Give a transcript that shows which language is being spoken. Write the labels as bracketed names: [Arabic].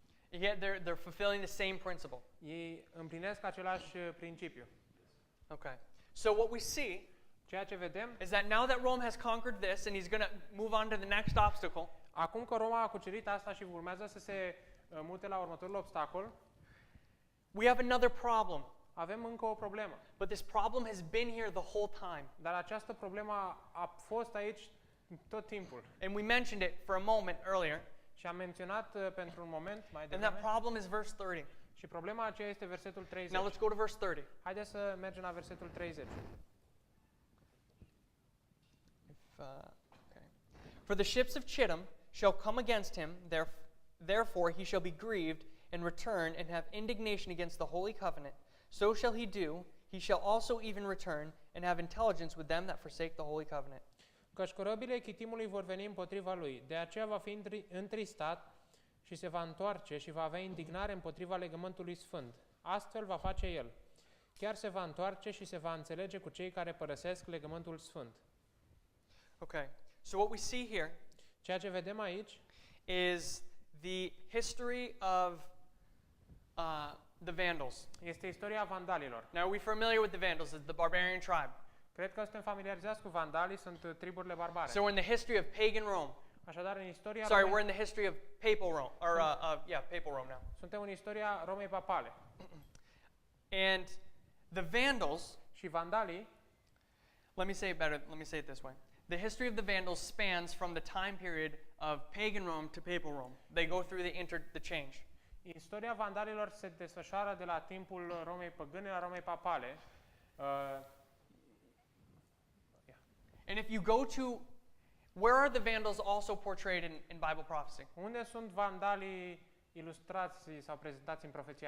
[English] Yet they're fulfilling the same principle. [Romanian] Ei împlinesc același principiu. [English] Okay. So what we see [Romanian] Ceea ce vedem, [English] is that now that Rome has conquered this and he's going to move on to the next obstacle, [Romanian] acum că Roma a cucerit asta și urmează să se mute la următorul obstacol, [English] we have another problem. [Romanian] avem încă o problemă. [English] But this problem has been here the whole time. [Romanian] Dar această problemă a fost aici tot timpul. [English] And we mentioned it for a moment earlier. [Romanian] Și am menționat pentru un moment mai [English] And [Romanian] devreme. [English] that problem is verse 30. [Romanian] Și problema aceea este versetul 30. [English] Now let's go to verse 30. [Romanian] Haideți să mergem la versetul 30. [English] Okay. For the ships of Chittim shall come against him, therefore he shall be grieved and return and have indignation against the holy covenant. So shall he do. He shall also even return and have intelligence with them that forsake the holy covenant. [Romanian] Căci corăbile chitimului vor veni împotriva lui, de aceea va fi întristat și se va întoarce și va avea indignare împotriva legământului sfânt. Astfel va face el. Chiar se va întoarce și se va înțelege cu cei care părăsesc legământul sfânt. [English] Okay. So what we see here [Romanian] Ceea ce vedem aici [English] is the history of the Vandals. [Romanian] este istoria vandalilor. [English] Now, are we familiar with the Vandals? It's the barbarian tribe. [Romanian] Cred că suntem familiarizați cu vandalii, sunt triburile barbare. [English] So we're in the history of pagan Rome. [Romanian] Așadar, în istoria [English] Sorry, [Romanian] Romei, [English] we're in the history of papal Rome, or papal Rome now. [Romanian] suntem în istoria Romei papale. [English] And the Vandals, [Romanian] Și vandalii, [English] let me say it this way. The history of the Vandals spans from the time period of pagan Rome to papal Rome. They go through the change. [Romanian] istoria vandalilor se desfășoară de la timpul Romei păgâne la Romei papale. [English] And if you go to, where are the Vandals also portrayed in Bible prophecy? [Romanian] Unde sunt vandalii ilustrați sau prezentați în profeția